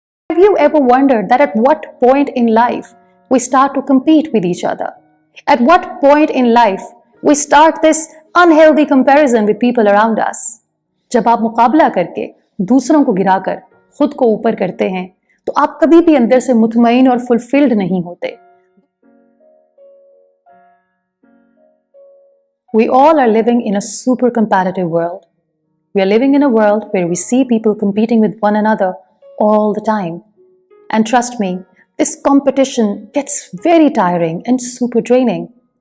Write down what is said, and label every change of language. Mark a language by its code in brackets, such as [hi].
[en] you ever wondered that at what point in life we start to compete with each other? At what point in life we start this unhealthy comparison with people around us? [hi] जब आप मुकाबला करके दूसरों को गिराकर खुद को ऊपर करते हैं तो आप कभी भी अंदर से मुतमईन और फुलफिल्ड नहीं होते. [en] We all are living in a super competitive world. We are living in a world where we see people competing with one another all the time. And trust me, this competition gets very tiring and super draining.